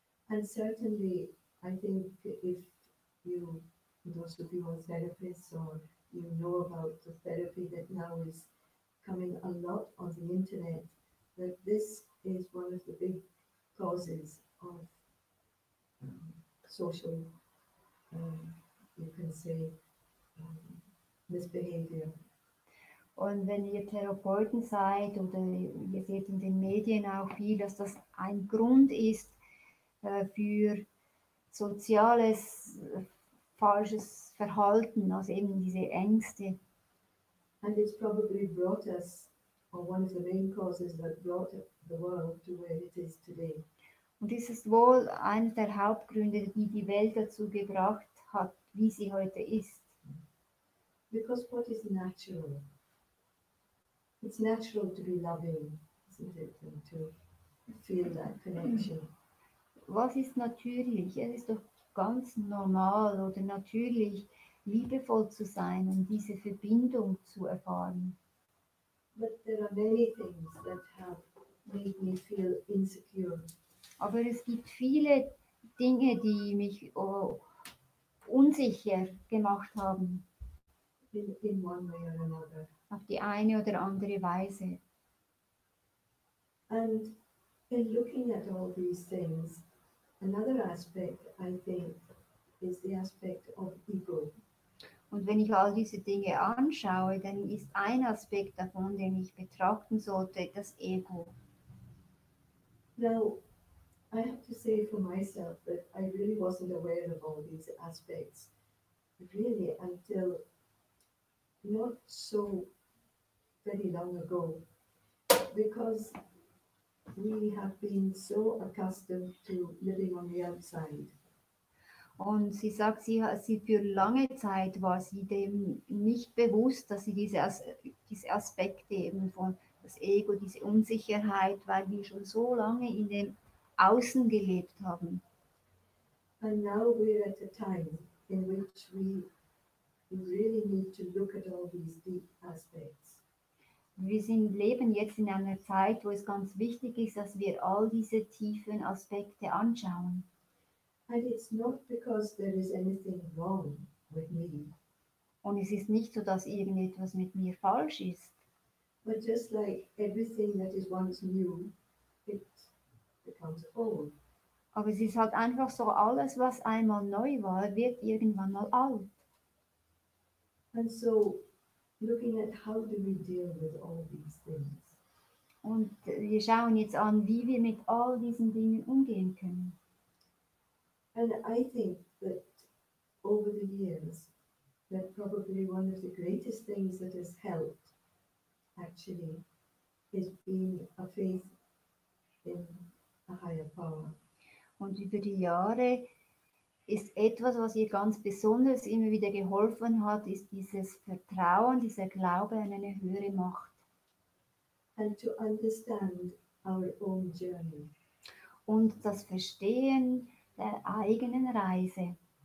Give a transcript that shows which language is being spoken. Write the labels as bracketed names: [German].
[English] And certainly, I think if you, those of you who are therapists or you know about the therapy that now is coming a lot on the internet, that this is one of the big causes of social you can say, misbehavior. [German] Und wenn ihr Therapeuten seid oder ihr seht in den Medien auch viel, dass das ein Grund ist für soziales falsches Verhalten, also eben diese Ängste. [English] And it's probably brought us, or one of the main causes that brought the world to where it is today. [German] Und das ist wohl einer der Hauptgründe, die die Welt dazu gebracht hat, wie sie heute ist. [English] Because what is natural? It's natural to be loving, isn't it? And to feel that connection. [German] Was ist natürlich? Es ist doch ganz normal oder natürlich, liebevoll zu sein und diese Verbindung zu erfahren. [English] But there are many things that have made me feel insecure. [German] Aber es gibt viele Dinge, die mich unsicher gemacht haben, [English] In one way or another. [German] auf die eine oder andere Weise. [English] And in looking at all these things, another aspect, I think, is the aspect of ego. [German] Und wenn ich all diese Dinge anschaue, dann ist ein Aspekt davon, den ich betrachten sollte, das Ego. [English] Now, I have to say for myself that I really wasn't aware of all these aspects, really, until not so very long ago, because we have been so accustomed to living on the outside. [German] Und sie sagt, sie für lange Zeit war sie dem nicht bewusst, dass sie diese Aspekte eben von das Ego, diese Unsicherheit, weil wir schon so lange in dem Außen gelebt haben. [English] And now we're at a time in which we really need to look at all these deep aspects. [German] Leben jetzt in einer Zeit, wo es ganz wichtig ist, dass wir all diese tiefen Aspekte anschauen. [English] And it's not because there is anything wrong with me, [German] Und es ist nicht so, dass irgendetwas mit mir falsch ist. [English] but just like everything that is once new, it becomes old. [German] Aber es ist halt einfach so, alles, was einmal neu war, wird irgendwann mal alt. [English] And so, looking at how do we deal with all these things. [German] Und wir schauen jetzt an, wie wir mit all diesen Dingen umgehen können. [English] And I think that over the years, that probably one of the greatest things that has helped actually is being a faith in a higher power. [German] Und über die Jahre ist etwas, was ihr ganz besonders immer wieder geholfen hat, ist dieses Vertrauen, dieser Glaube an eine höhere Macht. [English] And to understand our own journey. [German] Und das Verstehen der eigenen Reise.